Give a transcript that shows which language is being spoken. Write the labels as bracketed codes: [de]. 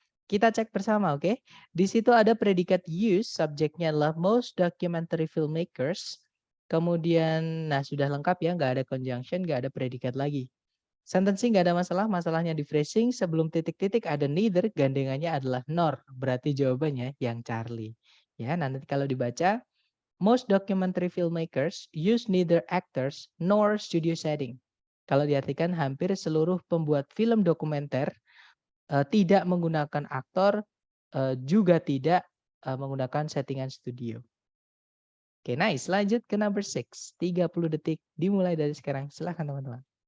[id] Kita cek bersama, oke? Di situ ada predikat use, subjeknya adalah most documentary filmmakers. Kemudian, nah sudah lengkap ya, nggak ada conjunction, nggak ada predikat lagi. Sentencing nggak ada masalah, masalahnya di phrasing. Sebelum titik-titik ada neither, gandengannya adalah nor. Berarti jawabannya yang Charlie. Ya, nanti kalau dibaca, [en] most documentary filmmakers use neither actors nor studio setting. [id] Kalau diartikan hampir seluruh pembuat film dokumenter tidak menggunakan aktor, juga tidak menggunakan settingan studio. Oke, nice. Lanjut ke number 6. 30 detik dimulai dari sekarang. Silahkan teman-teman.